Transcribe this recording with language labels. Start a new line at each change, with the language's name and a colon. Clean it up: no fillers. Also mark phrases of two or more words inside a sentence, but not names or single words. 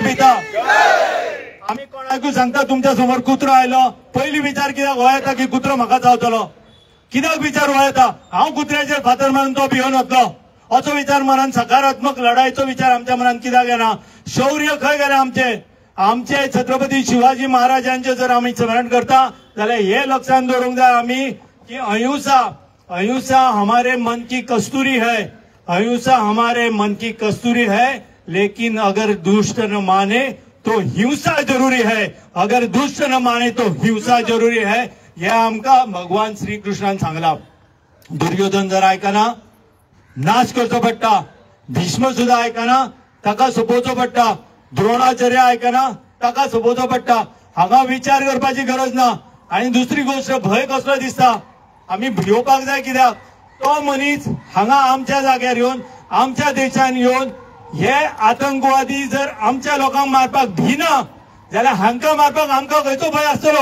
Konkani: भिता आमी कोणाकूय सांगता तुमच्या समोर कुत्रो आयलो, पयली विचार कित्याक हो येता की कुत्रो म्हाका चावतलो. कित्याक विचार हो येता हांव कुत्र्याचेर फातर मारून तो भिवन वतलो. असो विचार मनान, सकारात्मक लढायचो विचार आमच्या मनान कित्याक येना. शौर्य खंय गेले आमचे छत्रपती शिवाजी महाराजांचे जर आमी स्मरण करता जाल्यार हे लक्षात दवरूंक जाय आमी की
Hindi: अहिंसा हमारे मन की कस्तूरी है. अहिंसा हमारे मन की कस्तूरी है, लेकिन अगर दुष्ट न माने तो हिंसा जरूरी है. अगर दुष्ट न माने तो हिंसा जरूरी है.
Konkani: हे आमकां भगवान श्री कृष्णान सांगला. दुर्योधन जर आयकना नाश करचो पडटा. भीष्म सुद्धा आयकना ताका सोपोवचो पडटा. द्रोणाचार्य आयकना ताका सोपोवचो पडटा. हांगा विचार करपाची गरज ना. आणि दुसरी गोष्ट, भंय कसलो दिसता. आमी भिवपाक जाय कित्याक तो मनीस हांगा आमच्या जाग्यार येवन, आमच्या देशान येवन हे आतंकवादी जर आमच्या लोकांक मारपाक भिना जाल्यार हांकां मारपाक आमकां खंयचो भंय आसतलो.